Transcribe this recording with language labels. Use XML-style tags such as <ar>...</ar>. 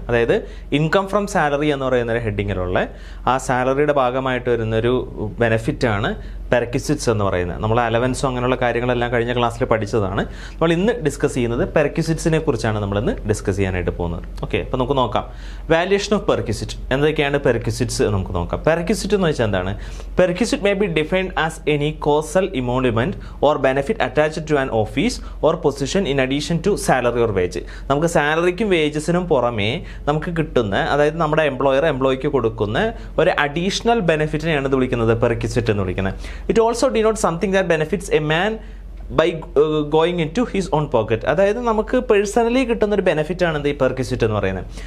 <ml>അതായത് income from salary എന്ന് പറയുന്ന ഒരു ഹെഡിങ്ങിലുള്ള ആ സാലറിയുടെ ഭാഗമായിട്ട് വരുന്നൊരു ബെനിഫിറ്റ് ആണ് പെർക്വിസിറ്റ്സ് എന്ന് പറയുന്നത്. നമ്മൾ അലവൻസോ അങ്ങനെയുള്ള കാര്യങ്ങളെല്ലാം കഴിഞ്ഞ ക്ലാസ്സിൽ പഠിച്ചതാണ്. നമ്മൾ ഇന്ന് ഡിസ്കസ് ചെയ്യുന്നത് പെർക്വിസിറ്റ്സിനെ കുറിച്ചാണ് നമ്മളിന്ന് ഡിസ്കസ് ചെയ്യാനായിട്ട് പോകുന്നത്. ഓക്കെ, അപ്പോൾ നമുക്ക് നോക്കാം. വാല്യുവേഷൻ ഓഫ് പെർക്വിസിറ്റ്, എന്തൊക്കെയാണ് പെർക്വിസിറ്റ്സ് നമുക്ക് നോക്കാം. പെർക്വിസിറ്റ് എന്ന് വെച്ചാൽ എന്താണ്?</ml> <en>Perquisite may be defined as any casual emolument or benefit attached to an office or position in addition to salary or wage.</en> <ml>നമുക്ക് സാലറിക്കും വേജസിനും പുറമേ നമുക്ക് കിട്ടുന്ന, അതായത് നമ്മുടെ എംപ്ലോയിക്ക് കൊടുക്കുന്ന ഒരു അഡീഷണൽ ബെനിഫിറ്റിനെയാണ് ഇത് വിളിക്കുന്നത് പെർക്വിസിറ്റ് എന്ന് വിളിക്കുന്നത്.</ml> <en>It also denote something that benefits a man by going in to his own pocket.</en> <ml>അതായത് നമുക്ക് പേഴ്സണലി കിട്ടുന്ന ഒരു ബെനിഫിറ്റ് ആണ് ഈ പെർക്വിസിറ്റ് എന്ന് പറയുന്നത്.</ml>